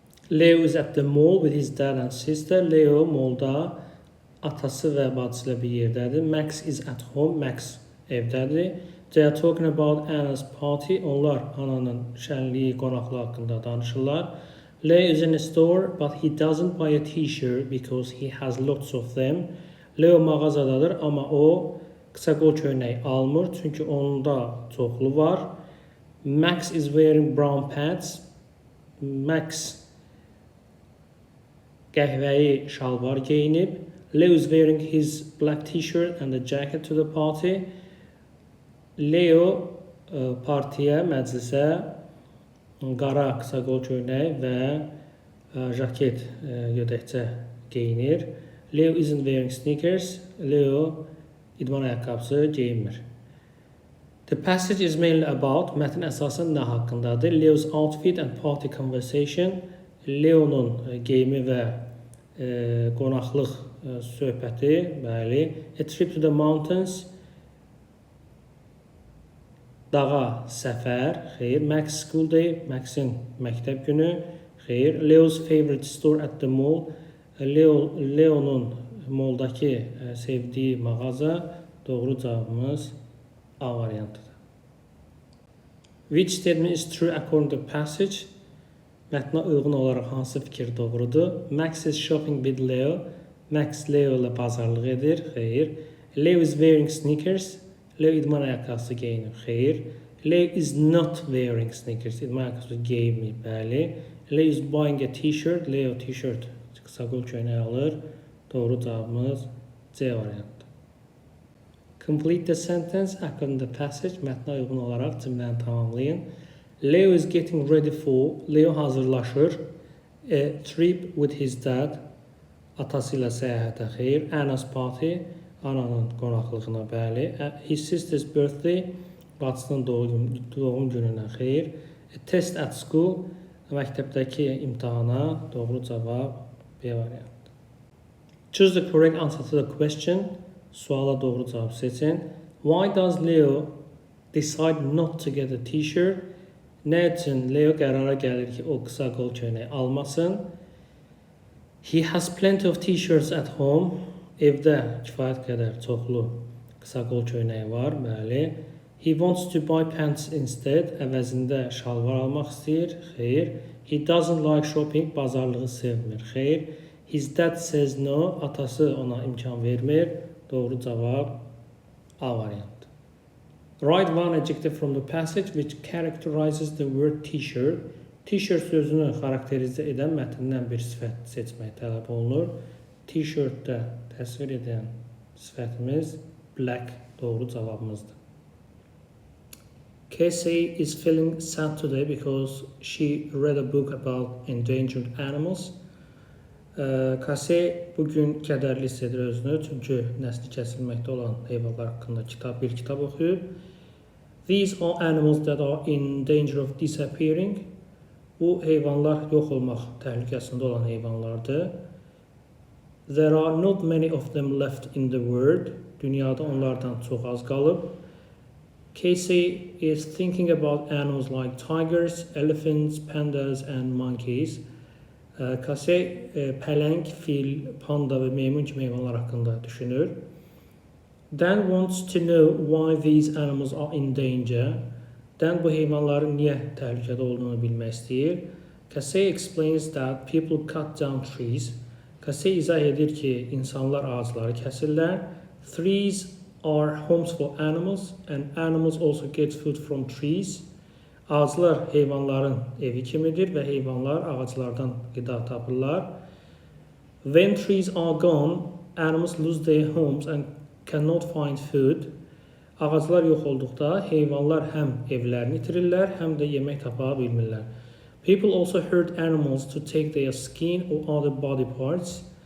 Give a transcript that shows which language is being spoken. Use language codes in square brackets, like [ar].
[en] Leo is at the mall with his dad and sister. [az] Leo molda atası və bacısı ilə bir yerdədir. [en] Max is at home. [az] Max evdədir. [en] They are talking about Anna's party. [az] Onlar Anna'nın şənliyi, qonaqlığı haqqında danışırlar. [en] Leo is in a store, but he doesn't buy a t-shirt because he has lots of them. [az] Leo mağazadadır, amma o qısa qol köynək almır, çünki onda çoxlu var. [en] Max is wearing brown pants. [az] Max qəhvəyi şalvar geyinib. [en] Leo is wearing his black t-shirt and a jacket to the party. [az] Leo partiyə, məclisə qara qısa qol köynək və jaket, gödəkçə geyinir. [en] Leo isn't wearing sneakers. [az] Leo idman ayaqqabısı geyinmir. [en] The passage is mainly about, [az] mətn əsasən nə haqqındadır? [en] Leo's outfit and party conversation. [az] Leonun geyimi və qonaqlıq söhbəti, bəli. [en] A trip to the mountains. [az] Dağa səfər, xeyr. [en] Max school day, [az] Max'in məktəb günü, xeyr. [en] Leo's favorite store at the mall. [az] Leonun moldakı sevdiyi mağaza, doğru cavabımız A variantıdır. [en] Which statement is true according to the passage? [az] Mətnə uyğun olaraq hansı fikir doğrudur? [en] Max is shopping with Leo. [az] Max Leo ilə bazarlıq edir, xeyr. [en] Leo is wearing sneakers. [az] Leo idman ayaqqabısı geyinir, xeyr. [en] Leo is not wearing sneakers. [az] İdman ayaqqabısı geyinmir, bəli. [en] Leo is buying a t-shirt. [az] Leo t-shirt, qısa qol köynək alır. Doğru cavabımız C variantıdır. [en] Complete the sentence according to the passage. [az] Mətnə uyğun olaraq cümləni tamamlayın. [en] Leo is getting ready for. [az] Leo hazırlaşır. [en] A trip with his dad. [az] Atası ilə səyahətə, xeyr. [en] Anna's party. [az] Anna'nın qonaqlığına, bəli. [en] His sister's birthday. [az] Bacısının doğum gününə, xeyr. [en] A test at school. [az] Məktəbdəki imtahana. Doğru cavab B variantıdır. [en] Choose the correct answer to the question. [az] Suala doğru cavab seçin. [en] Why does Leo decide not to get a t-shirt? [az] Nə üçün Leo qərara gəlir ki, o qısa qol köynək almasın? [en] He has plenty of t-shirts at home. [az] Evdə kifayət qədər çoxlu qısa qol köynəyi var, bəli. [en] He wants to buy pants instead. [az] Əvəzində şalvar almaq istəyir, xeyr. [en] He doesn't like shopping. [az] Bazarlığı sevmir, xeyr. [en] His dad says no. [az] Atası ona imkan vermir. Doğru cavab A variantı. [en] Write one adjective from the passage which characterizes the word t-shirt. [az] T-shirt sözünü xarakterizə edən mətndən bir sifət seçmək tələb olunur. T-shirtdə təsvir edən sifətimiz black, doğru cavabımızdır. [en] Casey is feeling sad today because she read a book about endangered animals. [az] Casey bugün kədərli hiss edir özünü, çünki nəsli kəsilməkdə olan heyvanlar haqqında bir kitab oxuyub. [en] These are animals that are in danger of disappearing. [az] Bu heyvanlar yox olmaq təhlükəsində olan heyvanlardır. [en] There are not many of them left in the world. [az] Dünyada onlardan çox az qalıb. [en] Casey is thinking about animals like tigers, elephants, pandas and monkeys. [az] Casey pələng, fil, panda və meymun kimi heyvanlar haqqında düşünür. [en] Dan wants to know why these animals are in danger. [az] Dan bu heyvanların niyə təhlükədə olduğunu bilmək istəyir. [en] Casey explains that people cut down trees. [az] Casey izah edir ki, insanlar ağacları kəsirlər. [en] Trees are homes for animals and animals also get food from trees. [az] Ağaclar heyvanların evi kimidir və heyvanlar ağaclardan qida tapırlar. [en] When trees are gone, animals lose their homes and cannot find food. [az] Ağaclar yox olduqda heyvanlar həm evlərini itirirlər, həm də yemək tapa bilmirlər. [en] People also hurt animals to take their skin or other body parts.